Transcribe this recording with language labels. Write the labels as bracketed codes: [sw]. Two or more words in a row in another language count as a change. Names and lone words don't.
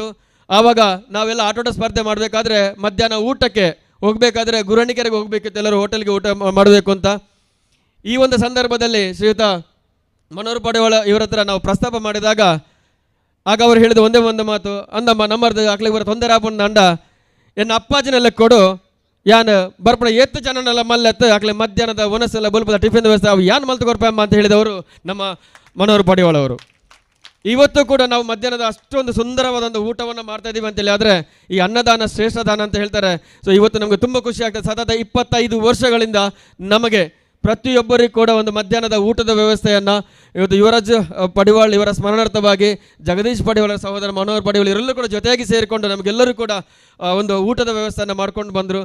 [kn] ಆವಾಗ ನಾವೆಲ್ಲ ಆಟೋಟ ಸ್ಪರ್ಧೆ ಮಾಡಬೇಕಾದ್ರೆ ಮಧ್ಯಾಹ್ನ ಊಟಕ್ಕೆ ಹೋಗಬೇಕಾದ್ರೆ ಗುರಣಿಕೆರೆಗೆ ಹೋಗಬೇಕಿತ್ತು, ಎಲ್ಲರೂ ಹೋಟೆಲ್ಗೆ ಊಟ ಮಾಡಬೇಕು ಅಂತ. ಈ ಒಂದು ಸಂದರ್ಭದಲ್ಲಿ ಶ್ರೀಯುತ ಮನೋಹರ್ ಪಡೆವಾಳ ಇವರ ಹತ್ರ ನಾವು ಪ್ರಸ್ತಾಪ ಮಾಡಿದಾಗ ಆಗ ಅವರು ಹೇಳಿದ ಒಂದೇ ಒಂದು ಮಾತು, [tcy] ಅಂದಮ್ಮ ನಮ್ಮರ್ದು ಆಕ್ಲಿಗೆ ಬರೋ ತೊಂದರೆ ಆಪಣ್ಣ ಅಂಡ ಎನ್ನ ಅಪ್ಪಾಜಿನೆಲ್ಲ ಕೊಡು, ಯಾನ್ ಬರ್ಪಣ ಎತ್ತು ಜನನೆಲ್ಲ ಮಲ್ಲೆತ್ತು ಆಕ್ಲೆ ಮಧ್ಯಾಹ್ನದ ಒನಸೆಲ್ಲ ಬಲ್ಪದ ಟಿಫಿನ್ ವ್ಯವಸ್ಥೆ ಅವು ಯಾನ್ ಮಲ್ತು ಕೊಡ್ಪಮ್ಮ [kn] ಅಂತ ಹೇಳಿದವರು ನಮ್ಮ ಮನೋಹರ್ ಪಡೆವಾಳ ಅವರು. ಇವತ್ತು ಕೂಡ ನಾವು ಮಧ್ಯಾಹ್ನದ ಅಷ್ಟೊಂದು ಸುಂದರವಾದಂಥ ಊಟವನ್ನು ಮಾಡ್ತಾ ಇದ್ದೀವಿ ಅಂತೇಳಿ, ಆದರೆ ಈ ಅನ್ನದಾನ ಶ್ರೇಷ್ಠ ದಾನ ಅಂತ ಹೇಳ್ತಾರೆ. ಸೊ ಇವತ್ತು ನಮಗೆ ತುಂಬ ಖುಷಿ ಆಗ್ತದೆ. ಸತತ 25 ವರ್ಷಗಳಿಂದ ನಮಗೆ ಪ್ರತಿಯೊಬ್ಬರಿಗೂ ಕೂಡ ಒಂದು ಮಧ್ಯಾಹ್ನದ ಊಟದ ವ್ಯವಸ್ಥೆಯನ್ನು ಇವತ್ತು ಯುವರಾಜ್ ಪಡಿವಾಳ್ ಇವರ ಸ್ಮರಣಾರ್ಥವಾಗಿ ಜಗದೀಶ್ ಪಡಿವಾಳರ ಸಹೋದರ ಮನೋಹರ್ ಪಡಿವಾಳ್ ಇವರೆಲ್ಲರೂ ಕೂಡ ಜೊತೆಯಾಗಿ ಸೇರಿಕೊಂಡು ನಮಗೆಲ್ಲರೂ ಕೂಡ ಒಂದು ಊಟದ ವ್ಯವಸ್ಥೆಯನ್ನು ಮಾಡ್ಕೊಂಡು ಬಂದರು.